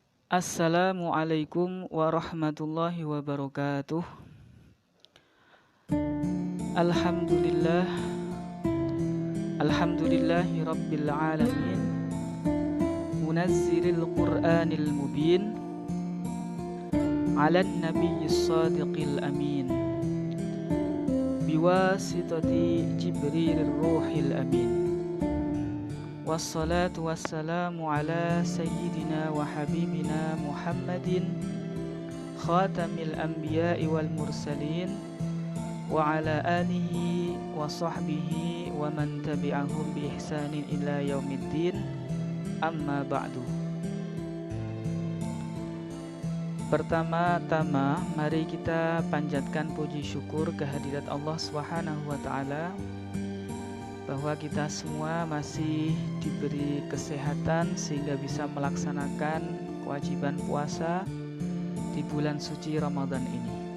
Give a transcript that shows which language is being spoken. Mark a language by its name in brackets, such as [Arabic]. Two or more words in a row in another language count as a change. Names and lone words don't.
[Arabic] السلام عليكم ورحمة الله وبركاته. الحمد لله، الحمد لله رب العالمين، منزل القرآن المبين, على النبي الصادق الأمين بواسطة جبريل الروح الأمين. والصلاة والسلام على سيدنا وحبيبنا محمد خاتم الأنبياء والمرسلين وعلى آله وصحبه ومن تبعهم بإحسان إلى يوم الدين، أما بعد. [Indonesian] Pertama-tama mari kita panjatkan puji syukur kehadirat Allah [Arabic] سبحانه وتعالى [Indonesian] bahwa kita semua masih diberi kesehatan sehingga bisa melaksanakan kewajiban puasa di bulan suci Ramadan ini.